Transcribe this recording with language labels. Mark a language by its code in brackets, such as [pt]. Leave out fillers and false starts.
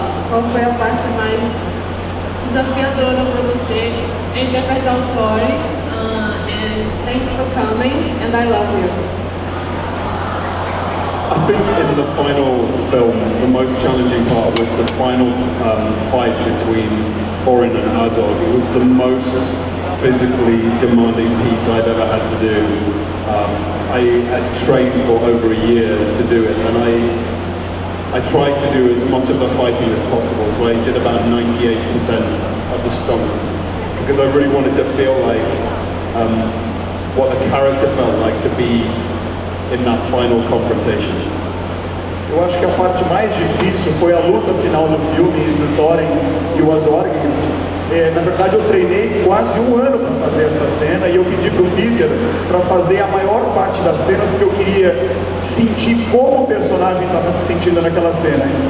[pt] qual foi a parte mais desafiadora para você em interpretar o Tori? [en] And thanks for coming, and I love you. I think in the final film, the most challenging part was the final fight between Thorin and Azog. It was the most physically demanding piece I've ever had to do. I had trained for over a year to do it, and I tried to do as much of the fighting as possible, so I did about 98% of the stunts, because I really wanted to feel like what the character felt like to be in that final confrontation. [pt] Eu acho que a parte mais difícil foi a luta final do filme entre o Thorin e o Azog. Na verdade, eu treinei quase um ano para fazer essa cena, e eu pedi para o Peter para fazer a maior parte das cenas, porque eu queria sentir como o personagem estava se sentindo naquela cena.